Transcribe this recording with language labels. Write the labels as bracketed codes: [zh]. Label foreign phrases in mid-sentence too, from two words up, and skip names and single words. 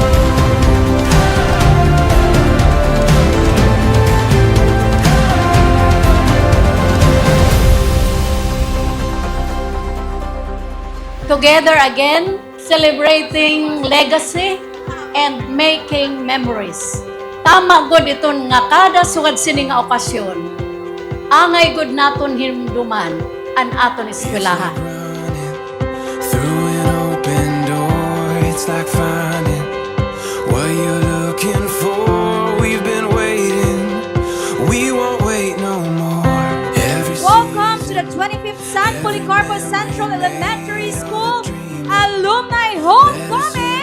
[en] Together again, celebrating legacy and making memories. [war] Tama gud iton nga kada sugad sini nga okasyon. Angay gud naton hinumduman an aton eskwelahan. [en] Through an open door, it's like finding what you're looking for. We've been waiting, we won't wait no more. Welcome to the 25th San Policarpo Central Elementary School Alumni Homecoming